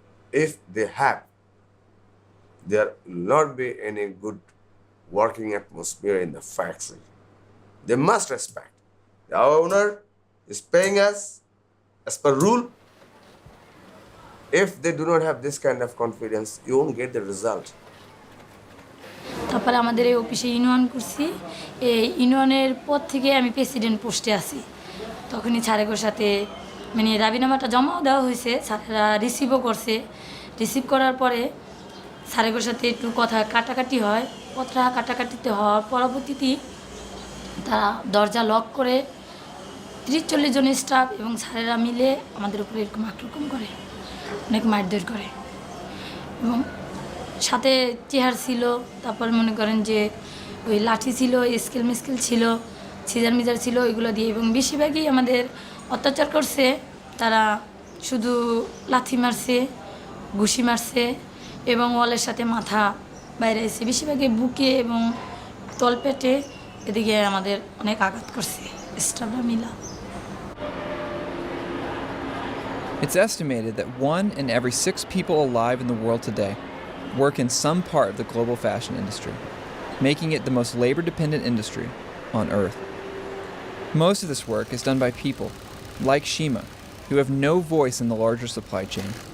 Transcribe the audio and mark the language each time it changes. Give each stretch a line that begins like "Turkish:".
English: If they have, there will not be any good working atmosphere in the factory. They must respect. The owner is paying us as per rule. If they do not have this kind of confidence, you won't get the result.
Bangla: তারপরে আমাদের এই অফিসে union করছি এই ইউনিয়নের পর থেকে আমি প্রেসিডেন্ট পোস্টে আছি তখনই স্যারের সাথে মানে রাবিনামাটা জমাও দেওয়া হয়েছে স্যারেরা রিসিভও করছে রিসিভ করার পরে স্যারের সাথে একটু কথা কাটাকাটি হয় কথা কাটাকাটিতে হওয়ার পরবর্তীতে তারা দরজা লক করে 30-40 জন স্টাফ এবং স্যারেরা মিলে আমাদের উপরে এরকম আক্রমণ করে অনেক মারধর করে এবং সাথে চেয়ার ছিল তারপর মনে করেন যে ওই লাঠি ছিল স্কেল মিস্কেল ছিল সিজার মিজার ছিল এগুলো দিয়ে এবং বেশিরভাগই আমাদের অত্যাচার করছে তারা শুধু লাথি মারছে ঘুষি মারছে এবং ওয়ালের সাথে মাথা বাইরে এসে বেশিরভাগই বুকে এবং তলপেটে এদিকে আমাদের অনেক আঘাত করছে স্টাফরা মিলা
English: It's estimated that 1 in every 6 people alive in the world today work in some part of the global fashion industry, making it the most labor-dependent industry on Earth. Most of this work is done by people, like Shima, who have no voice in the larger supply chain.